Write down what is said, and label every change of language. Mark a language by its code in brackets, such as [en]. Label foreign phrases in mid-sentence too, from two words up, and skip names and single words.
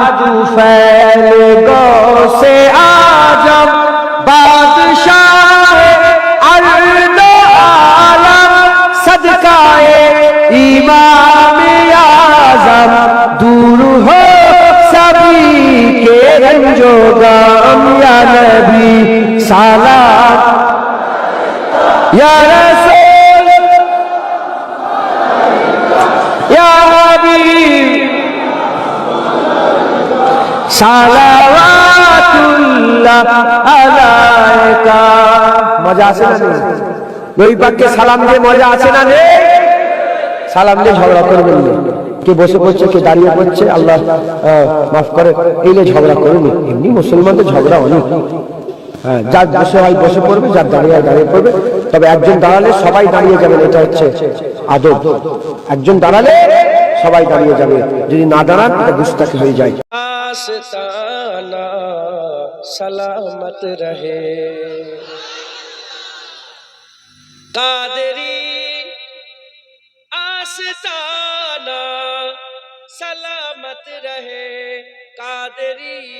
[ur] تو فیل گو سے آجم بادشاہ ارض و عالم صدقہ امام اعظم دور ہو سبھی کے رنج و غم یا نبی سلام یا رسول [ar] یا حبیب صلوات اللہ علیکہ [bn] মজা আছে না নেই নবী পাককে সালাম দিয়ে মজা আছে না নেই সালাম দিয়ে ঝগড়া করবেন না কে বসে পড়ছে কে দাঁড়িয়ে পড়ছে আল্লাহ মাফ করে এইলে ঝগড়া করুন এমনি মুসলমানদের ঝগড়া অনেক হ্যাঁ যার বসে হয় বসে পড়বে যার দাঁড়িয়ে দাঁড়িয়ে পড়বে তবে একজন দাঁড়ালে সবাই দাঁড়িয়ে যাবেন এটা হচ্ছে আদব একজন দাঁড়ালে সবাই দাঁড়িয়ে যাবে যদি না দাঁড়ান এটা গুস্তাখি হয়ে যায় [ur] آستانہ سلامت رہے قادری آستانہ سلامت رہے قادری